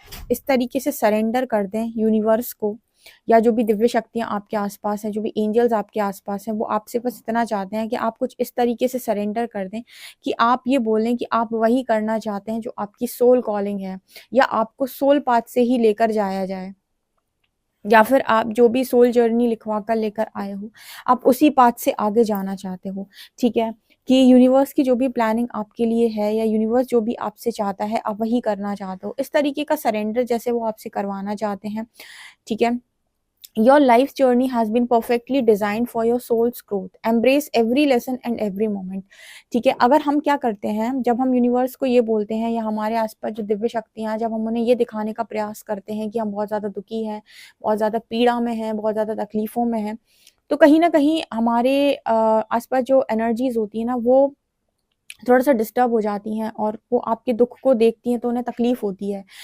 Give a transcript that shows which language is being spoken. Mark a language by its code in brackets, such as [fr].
[hi] इस तरीके से सरेंडर कर दें यूनिवर्स को, या जो भी दिव्य शक्तियां आपके आसपास हैं, जो भी एंजल्स आपके आसपास हैं, वो आपसे बस इतना चाहते हैं कि आप कुछ इस तरीके से सरेंडर कर दें कि आप ये बोलें कि आप वही करना चाहते हैं जो आपकी सोल कॉलिंग है, या आपको सोल पाथ से ही लेकर जाया जाए, या फिर आप जो भी सोल जर्नी लिखवा कर लेकर आए हो, आप उसी पाथ से आगे जाना चाहते हो. ठीक है, कि यूनिवर्स की जो भी प्लानिंग आपके लिए है, या यूनिवर्स जो भी आपसे चाहता है, आप वही करना चाहते हो. इस तरीके का सरेंडर जैसे वो आपसे करवाना चाहते हैं. [en] ठीक है, your life's journey has been perfectly designed for your soul's growth. Embrace every lesson and every moment. [hi] ठीक है, अगर हम क्या करते हैं, जब हम यूनिवर्स को ये बोलते हैं, या हमारे आसपास जो दिव्य शक्तियां हैं, जब हम उन्हें ये दिखाने का प्रयास करते हैं कि हम बहुत ज़्यादा दुखी हैं, बहुत ज़्यादा पीड़ा में हैं, बहुत ज़्यादा तकलीफ़ों में हैं, तो कहीं ना कहीं हमारे आसपास जो एनर्जीज होती है ना, वो थोड़ा सा डिस्टर्ब हो जाती हैं, और वो आपके दुख को देखती हैं तो उन्हें तकलीफ होती है.